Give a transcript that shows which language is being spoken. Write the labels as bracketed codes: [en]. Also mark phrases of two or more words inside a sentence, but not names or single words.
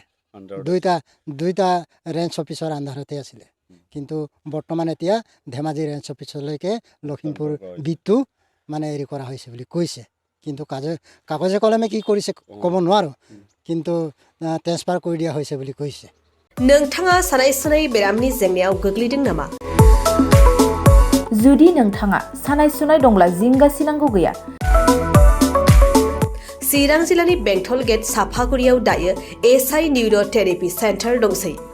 [as] দুইটা ৰেঞ্জ অফিচৰ আণ্ডাৰতে আছিলে। কিন্তু বৰ্তমান এতিয়া ধেমাজি ৰেঞ্জ অফিচলৈকে লখিমপুৰ বিটটো মানে কৰা হৈছে বুলি কৈছে। কিন্তু কাগজে কলমে কি কৰিছে ক'ব নোৱাৰোঁ। কিন্তু ট্ৰেন্সফাৰ কৰি দিয়া হৈছে বুলি কৈছে। [brx] नोंथाङा सानाय सुनाय बेरामनि जेंनायाव गोग्लैदों नामा? जुदि नोंथाङा सानाय सुनाय दंब्ला जिंगासिनांगौ गैया। चिरां जिल्लानि बेंटल गेट साफागुरियाव दायो एसआइ निउर' थेरापि सेन्टार दंसै।